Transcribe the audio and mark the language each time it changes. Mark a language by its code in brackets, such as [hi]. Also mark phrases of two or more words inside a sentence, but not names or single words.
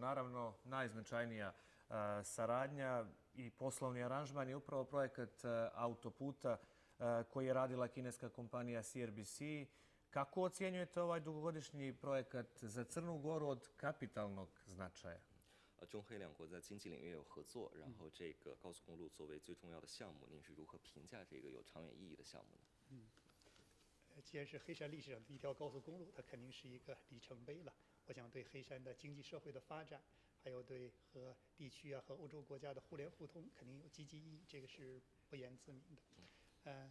[sr] Naravno, najznačajnija saradnja i poslovni aranžman je upravo projekat autoputa koji je radila kineska kompanija CRBC. Kako ocjenjujete ovaj dugogodišnji projekat za Crnu Goru od kapitalnog značaja? [zh] 中黑两国在经济领域有合作，然后这个高速公路作为最重要的项目，您是如何评价这个有长远意义的项目呢？既然是黑山历史上的一条高速公路，它肯定是一个里程碑了。我想对黑山的经济社会的发展，还有对和地区啊和欧洲国家的互联互通，肯定有积极意义，这个是不言自明的。